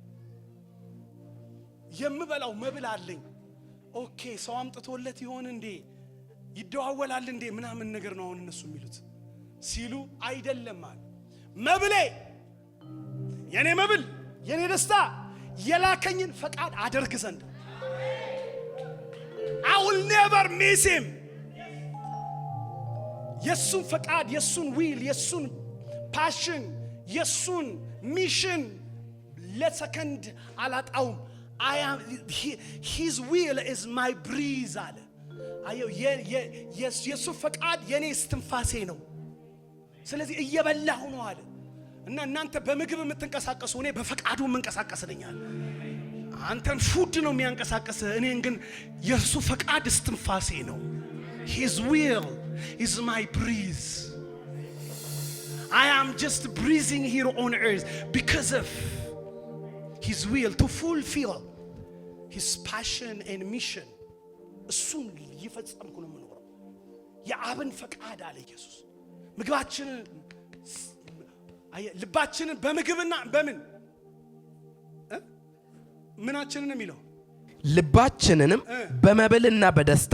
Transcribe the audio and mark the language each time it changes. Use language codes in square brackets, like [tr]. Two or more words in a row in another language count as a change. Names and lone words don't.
[am] የምበላው መብል አለኝ። ኦኬ ሰው አምጥቶለት ይሆን እንዴ ይደዋወላል እንዴ ምናምን ነገር ነው አሁን እነሱ የሚሉት ሲሉ አይደለም አለ። መብሌ የኔ መብል የኔ ደስታ የላከኝን ፈቃድ አደርግ ዘንድ [en] I will never miss him። [am] የሱን ፈቃድ የሱን ዊል የሱን ፓሽን የሱን ሚሽን ለሰከንድ አላጣውም። [en] his will is my breeze [am] አለ። አየው የሱ ፈቃድ የኔ እስትንፋሴ ነው። ስለዚህ እየበላሁ ነው አለ እና እናንተ በምግብ የምትንቀሳቀሱ እኔ በፈቃዱ የምንቀሳቀስ ነኝ አለ። አንተን ፉድ ነው የሚያንቀሳቀስ፣ እኔን ግን የሱ ፈቃድ እስትንፋሴ ነው። [en] his will is my breeze. I am just breathing here on earth because of his will to fulfill his passion and mission. [am] እሱን ይፈጸምኩ ነው የምኖረው። የአብን ፈቃድ አለ ኢየሱስ። ምግባችንን ልባችንን በምግብና በምን ምናችንን የሚለው ልባችንንም በመብልና በደስታ